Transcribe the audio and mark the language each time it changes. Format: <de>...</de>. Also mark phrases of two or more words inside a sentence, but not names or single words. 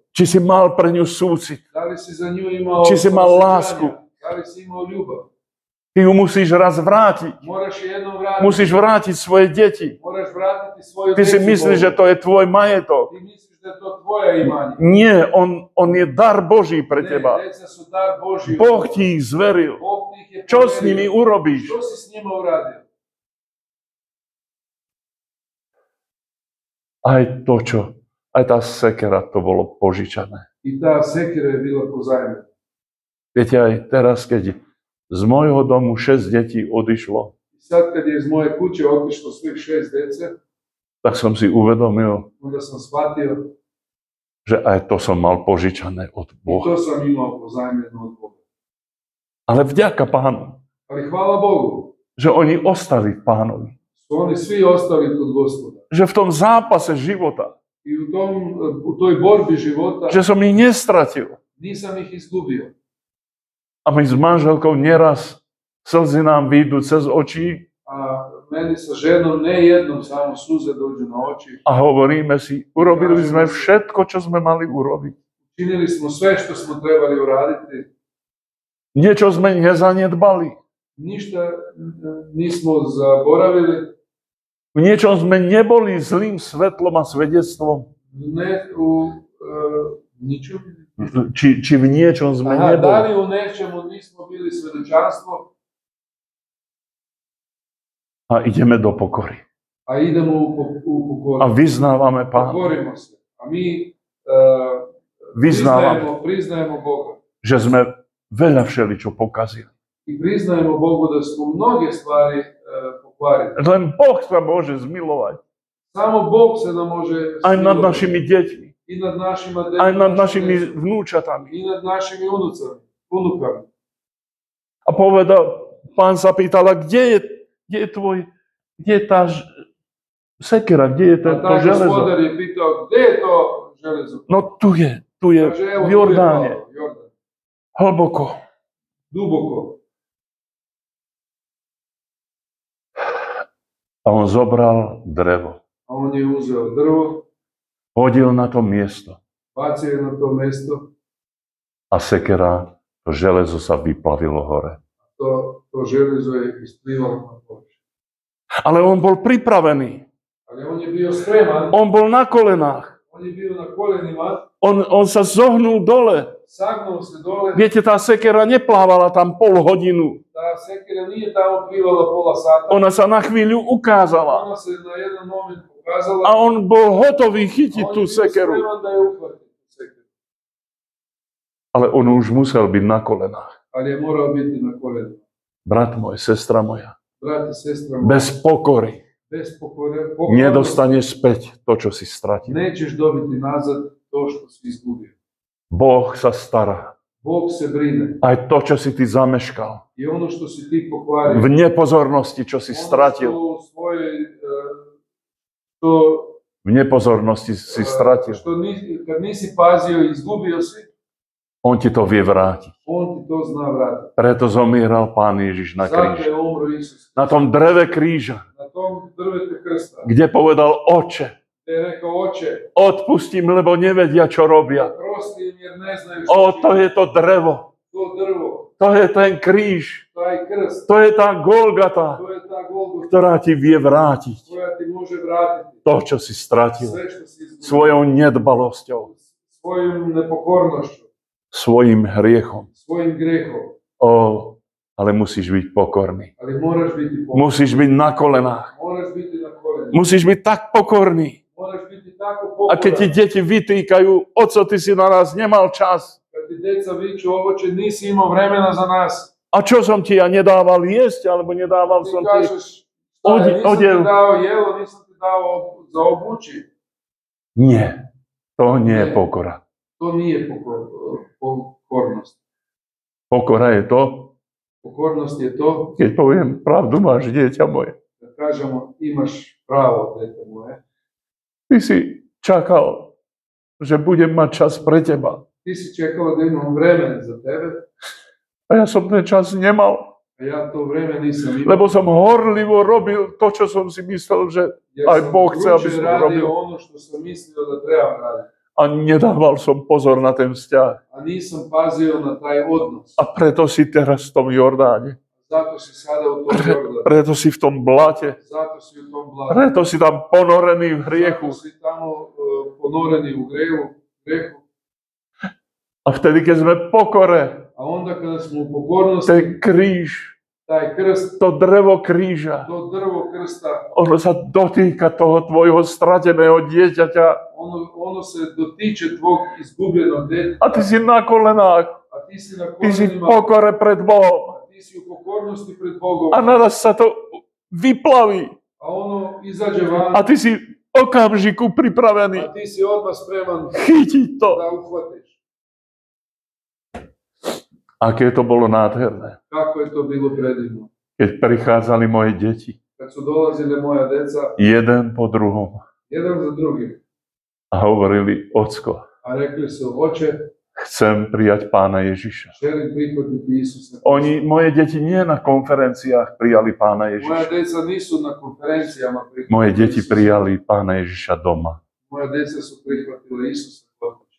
<sk>či si mal pre ňu súcit,</sk> <sr>Da li si za nju imao</sr> <sk>Či si mal</sk> <sr>osjećanja?</sr> <sk>lásku?</sk> <sr>Da li si imao ljubav?</sr> <sk>ty ju musíš raz vrátiť.</sk> <sr>Moraš je jednom vratiti.</sr> <sk>Musíš vrátiť svoje deti.</sk> <sr>Moraš vratiti svoju</sr> <sk>Ty si</sk> <sr>decu</sr> <sk>myslíš,</sk> <sr>Bogu.</sr> <sk>že to je tvoj majetok.</sk> <sr>Ti misliš da je to tvoje imanje.</sr> <sk>Nie, on je dar Boží pre</sk> <sr>Ne,</sr> <sk>teba.</sk> <sr>deca su dar Božji.</sr> <sk>Boh ti ich zveril.</sk> <sr>Bog ti ih je</sr> <sk>Čo s</sk> <sr>poverio.</sr> <sk>nimi urobíš?</sk> <sr>Što si s njima uradio?</sr> <sk>aj tá sekera, to bolo požičané.</sk> <sr>I ta sekira je bila pozajmljena.</sr> <sk>Viete, aj teraz, keď z môjho domu 6 detí odišlo,</sk> <sr>I sad kad je iz moje kuće otišlo svih 6 dece,</sr> <sk>tak som si uvedomil,</sk> <sr>onda sam shvatio</sr> <sk>že aj to som mal požičané od</sk> <sr>i</sr> <sk>Boha.</sk> <sr>to sam imao pozajmljeno od Boga.</sr> <sk>Ale vďaka Pánu,</sk> <sr>Ali hvala Bogu,</sr> <sk>že oni ostali v Pánovi.</sk> <sr>su oni svi ostali kod Gospoda.</sr> <sk>Že v tom zápase života,</sk> <sr>I u toj borbi života</sr> <sk>že som ich nestratil.</sk> <sr>nisam ih izgubio.</sr> <sk>A my s manželkou neraz slzy nám výjdu cez oči</sk> <sr>A meni sa ženom ne jednom samo suze dođu na oči.</sr> <sk>a hovoríme si, urobili sme všetko, čo sme mali urobiť.</sk> <sr>Činili smo sve što smo trebali uraditi.</sr> <sk>Niečo sme nezanedbali.</sk> <sr>Ništa nismo zaboravili.</sr> <sk>V niečom sme neboli zlým svetlom a svedectvom.</sk> <sr>Ne ničem.</sr> <sk>Či v niečom sme</sk> <sr>Da</sr> <sk>neboli.</sk> <sr>li u nečemu nismo bili svedočanstvo,</sr> <sk>A ideme do pokory.</sk> <sr>a idemo u pokoru.</sr> <sk>A vyznávame Pánu.</sk> <sr>Pokorimo se. A mi</sr> <sk>Vyznávame,</sk> <sr>priznajemo Boga.</sr> <sk>že sme veľa všeličo pokazili.</sk> <sr>I priznajemo Bogu da smo mnoge stvari pokvarili.</sr> <sk>Len Boh sa môže zmilovať.</sk> <sr>Samo Bog se nam može</sr> <sk>Aj nad</sk> <sr>smilovati.</sr> <sk>našimi deťmi.</sk> <sr>I nad našima</sr> <sk>Aj nad našimi</sk> <sr>djecom,</sr> <sk>vnúčatami.</sk> <sr>i nad našimi unukama.</sr> <sk>A Pán sa pýtal, kde je tá sekera, kde je</sk> <sr>A</sr> <sk>to</sk> <sr>taj</sr> <sk>železo?</sk> <sr>gospodar je pitao, gdje je to železo?</sr> <sk>No tu je</sk> <sr>Kaže, evo,</sr> <sk>v</sk> <sr>tu je</sr> <sk>Jordáne,</sk> <sr>malo, Jordan.</sr> <sk>hlboko.</sk> <sr>Duboko.</sr> <sk>A on zobral drevo,</sk> <sr>A on je uzeo drvo,</sr> <sk>hodil na to miesto</sk> <sr>bacio je na to mjesto,</sr> <sk>a sekera, to železo sa vyplavilo hore.</sk> <sr>to železo je isplivalo na površinu.</sr> <sk>Ale on bol pripravený,</sk> <sr>Ali on je bio spreman,</sr> <sk>on bol na kolenách,</sk> <sr>on je bio na kolenima,</sr> <sk>on sa zohnul dole.</sk> <sr>sagnuo se dole,</sr> <sk>Viete, tá sekera neplávala tam pol hodinu,</sk> <sr>ta sekira nije tamo plivala pola sata,</sr> <sk>ona sa na chvíľu ukázala</sk> <sr>ona se na jedan moment pokazala,</sr> <sk>a on bol hotový</sk> <sr>a</sr> <sk>chytiť</sk> <sr>on</sr> <sk>tú</sk> <sr>je bio</sr> <sk>sekeru.</sk> <sr>spreman da je uhvati tu sekiru.</sr> <sk>Ale on už musel byť na kolenách.</sk> <sr>Ali je morao biti na kolenima.</sr> <sk>Brat môj, sestra moja,</sk> <sr>Brate, sestra,</sr> <sk>bez pokory</sk> <sr>bez pokornosti</sr> <sk>nedostaneš späť to, čo si stratil.</sk> <sr>nećeš dobiti nazad to što si izgubio.</sr> <sk>Boh sa stará.</sk> <sr>Bog se brine</sr> <sk>Aj to, čo si ty zameškal.</sk> <sr>i ono što si ti pokvario,</sr> <sk>V nepozornosti, čo si</sk> <sr>ono</sr> <sk>stratil.</sk> <sr>što u svojoj, što,</sr> <sk>V nepozornosti si stratil.</sk> <sr>kad nisi pazio i izgubio si,</sr> <sk>On ti to vie vrátiť.</sk> <sr>on ti to zna vratiti.</sr> <sk>Preto zomieral Pán Ježiš na</sk> <sr>Zato je</sr> <sk>kríži.</sk> <sr>umro Isus.</sr> <sk>Na tom dreve kríža,</sk> <sr>Na tom drvetu krsta,</sr> <sk>kde povedal,</sk> <sr>Oče, te je rekao, oče,</sr> <sk>odpustím, lebo nevedia, čo robia.</sk> <sr>prosti im jer ne znaju</sr> <sk>O,</sk> <sr>što</sr> <sk>to</sk> <sr>čine.</sr> <sk>je to drevo.</sk> <sr>To drvo,</sr> <sk>To je ten kríž.</sk> <sr>taj krst,</sr> <sk>To je tá Golgata,</sk> <sr>to je ta Golgota</sr> <sk>ktorá ti vie vrátiť</sk> <sr>koja ti može vratiti</sr> <sk>to, čo si stratil.</sk> <sr>sve što si izgubio.</sr> <sk>Svojou nedbalosťou,</sk> <sr>Svojom nepokornošću,</sr> <sk>svojim hriechom.</sk> <sr>svojim grehom,</sr> <sk>O, ale musíš byť pokorný.</sk> <sr>ali moraš biti pokoran.</sr> <sk>Musíš byť na kolenách.</sk> <sr>Moraš biti na kolenima.</sr> <sk>Musíš byť tak pokorný.</sk> <sr>Moraš biti tako</sr> <sk>A keď ti</sk> <sr>pokoran.</sr> <sk>deti vytýkajú, oco, ty si na nás nemal čas.</sk> <sr>Kad ti deca viču, ovoče, nisi imao vremena za nas.</sr> <sk>A čo som ti ja nedával jesť, alebo nedával</sk> <sr>Ti</sr> <sk>som ti...</sk> <sr>kažeš, šta je, nisam odjev. ti dao jelo, nisam ti dao za obući.</sr> <sk>Nie, to nie je Nie. pokora.</sk> <sr>To nije pokornost.</sr> <sk>Pokora je to,</sk> <sr>Pokornost je to</sr> <sk>keď poviem pravdu, máš dieťa moje.</sk> <sr>da kažemo imaš pravo, dete moje.</sr> <sk>Ty si čakal, že budem mať čas pre teba.</sk> <sr>Ti si čekala da imam vremena za tebe,</sr> <sk>A ja som ten čas nemal,</sk> <sr>a ja to vreme nisam imao.</sr> <sk>lebo som horlivo robil to, čo som si myslel, že</sk> <sr>Jer</sr> <sk>aj</sk> <sr>sam</sr> <sk>Bog chce, aby</sk> <sr>vruće</sr> <sk>som</sk> <sr>radio</sr> <sk>robil.</sk> <sr>ono što sam mislio da trebam raditi.</sr> <sk>A nedával som pozor na ten vzťah.</sk> <sr>A nisam pazio na taj odnos.</sr> <sk>A preto si teraz v tom Jordáne.</sk> <sr>Zato si sada u tom Jordanu.</sr> <sk>Preto si v tom blate.</sk> <sr>Zato si u tom blatu.</sr> <sk>Preto si tam ponorený v hriechu.</sk> <sr>Zato si tamo ponoreni u grehu.</sr> <sk>A vtedy, keď sme v pokore,</sk> <sr>A onda kada smo u pokornosti,</sr> <sk>ten kríž</sk> <sr>taj krst,</sr> <sk>to drevo kríža,</sk> <sr>to drvo krsta,</sr> <sk>ono sa dotýka toho tvojho strateného dieťaťa</sk> <sr>ono se dotiče tvog izgubljenog djeteta,</sr> <sk>a ty si na kolenách,</sk> <sr>a ti si na</sr> <sk>ty si v</sk> <sr>koljenima,</sr> <sk>pokore pred Bohom</sk> <sr>a ti si u pokornosti pred Bogom,</sr> <sk>a naraz sa to vyplaví</sk> <sr>a ono izađe van,</sr> <sk>a ty si v okamžiku pripravený</sk> <sr>a ti si odmah spreman</sr> <sk>chytiť to.</sk> <sr>da uhvatiš.</sr> <sk>Aké to bolo nádherné,</sk> <sr>Kako je to bilo predivno.</sr> <sk>keď prichádzali moje deti,</sk> <sr>Kad su dolazile moja deca,</sr> <sk>jeden po druhom,</sk> <sr>jedan za drugim,</sr> <sk>a hovorili, ocko,</sk> <sr>a rekli su, oče,</sr> <sk>chcem prijať Pána Ježiša.</sk> <sr>želim prihvatiti Isusa.</sr> <sk>Moje deti nie na konferenciách prijali Pána</sk> <sr>Moja</sr> <sk>Ježiša.</sk> <sr>deca nisu na konferencijama prihvatili</sr> <sk>Moje deti</sk> <sr>Isusa.</sr> <sk>prijali Pána Ježiša doma,</sk> <sr>Moja deca su prihvatile Isusa kod kuće,</sr>